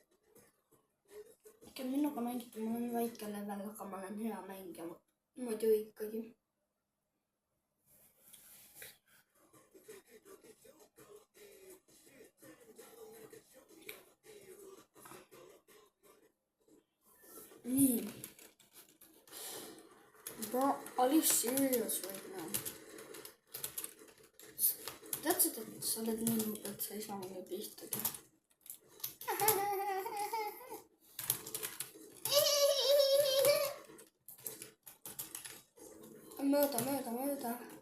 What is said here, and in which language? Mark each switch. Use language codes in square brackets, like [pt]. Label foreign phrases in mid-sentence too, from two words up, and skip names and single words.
[et] Ikka minuga mängida, ma olen väike level, aga ma olen hea mängija. Muidu ikkagi. Nii. [en] Bro, are you serious right now? [et] Teadsid, et sa oled nii nuub, et sa ei saa mulle pihtagi. Mööda.